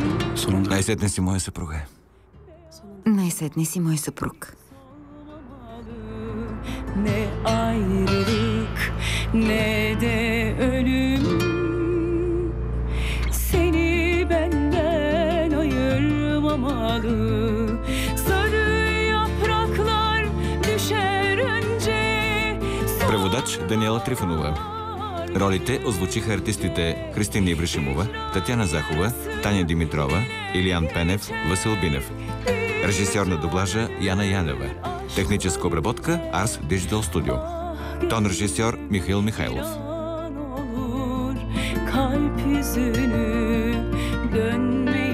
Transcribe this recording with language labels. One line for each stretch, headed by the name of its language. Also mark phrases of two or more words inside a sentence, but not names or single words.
Bulgarian: Най-сетне си моя съпруга. Най-сетне си мой съпруг.
Turkish: Ne ayrılık ne de ölüm seni benden ayırmamalı. Sarı yapraklar düşer önce.
Bulgarian: Преводач Даниела Трифонова. Ролите озвучиха артистите Христина Ибришимова, Татяна Захова, Таня Димитрова, Илиян Пенев, Васил Бинев. Режисьор на дублажа Яна Янева. Техническа обработка Ars Digital Studio. Тон режисьор Михаил Михайлов.
Turkish: Kalp yüzünü dön